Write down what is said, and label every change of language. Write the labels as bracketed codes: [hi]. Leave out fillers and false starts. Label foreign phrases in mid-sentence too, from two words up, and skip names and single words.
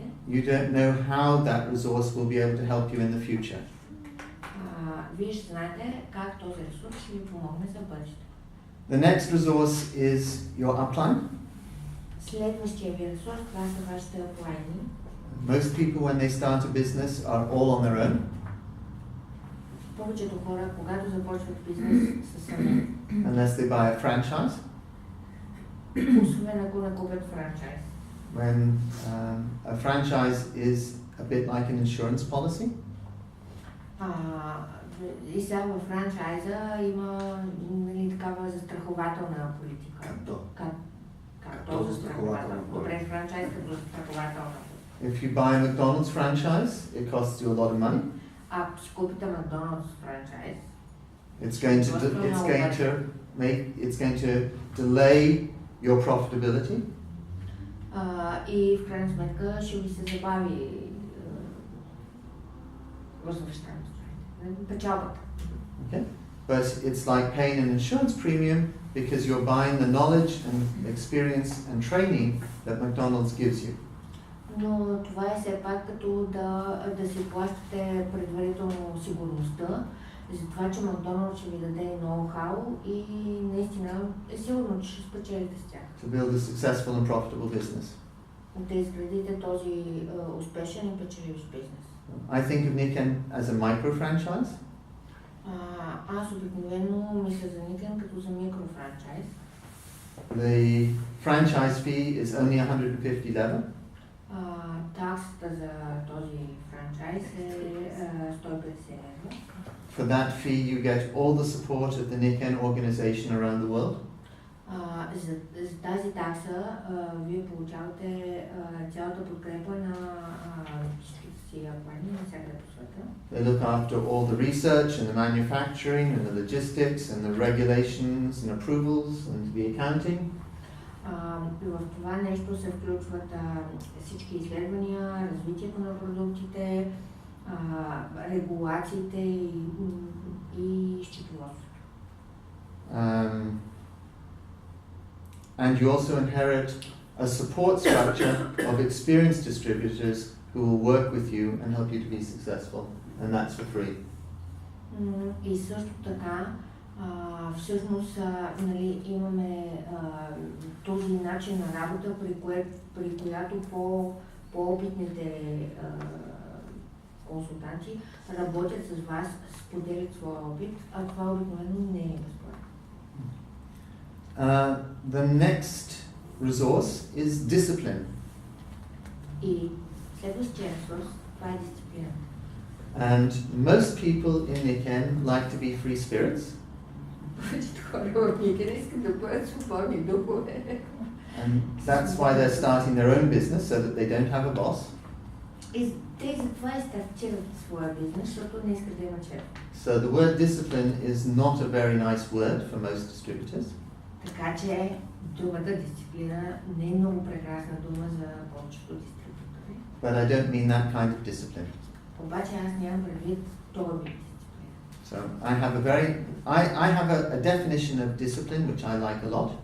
[en] you don't know how that resource will be able to help you in the future. [bg] Вие ще знаете как този ресурс ще ви помогне за бъдеще. [en] The next resource is your upline. [bg] Следващия ви ресурс, това са вашите аплайни. [en] Most people when they start a business are all on their own. [bg] Повечето хора, когато започват бизнес, са сами. [en] Unless they buy a franchise. [bg] Освен ако не купят франчайз. [en] When a franchise is a bit like an insurance policy. [bg] И сега във франчайза има нали, такава застрахователна политика. Като застрахователна. Добре, франчайз като застрахователна. [en] If you buy a McDonald's franchise, it costs you a lot of money. [bg] Ако си купите Макдоналдс франчайз, [en] it's going to delay your profitability. [bg] И в крайна сметка ще ви се забави възвръщаемост. Печалбата. [en] Okay? But it's like paying an insurance premium because you're buying the knowledge and experience and training that McDonald's gives you. [bg] Но това е все пак като да си плащате предварително сигурността за това, че Макдоналдс ще ви даде ноу-хау и наистина е сигурно, че ще спечелите с тях. [en] To build a successful and profitable business. [bg] Да изградите този успешен и печеливш бизнес. [en] I think of Niken as a micro franchise. [bg] Аз обикновено мисля за Niken като за микрофранчайз. [en] The franchise fee is only 150 leva. [bg] Таксата за този франчайз е 150 лева. [en] For that fee you get all the support of the Niken organization around the world. [bg] За тази такса вие получавате цялата подкрепа на всичките си аплайни навсякъде по света. [en] They look after all the research and the manufacturing and the logistics and the regulations and approvals and the accounting. [bg] В това нещо се включват всички изследвания, развитието на продуктите, регулациите и счетоводството. [en] And you also inherit a support structure of experienced distributors who will work with you and help you to be successful, and that's for free. [bg] И също така Всъщност нали, имаме този начин на работа, при която по-опитните консултанти работят с вас, споделят своя опит, а това обикновено не е безплатно. [en] The next resource is discipline. [bg] И следващия ресурс, това е дисциплина. [en] And most people in Nikken like to be free spirits. [bg] Повечето хора в Никен искат да бъдат свободни духове. [en] And that's why they're starting their own business, so that they don't have a boss. [bg] И те затова и стартират своя бизнес, защото не искат да имат шеф. [en] So the word discipline is not a very nice word for most distributors. [bg] Така че думата дисциплина не е много прекрасна дума за повечето дистрибутори. [en] But I don't mean that kind of discipline. [bg] Обаче аз нямам предвид този вид дисциплина. [en] So I have a definition of discipline which I like a lot.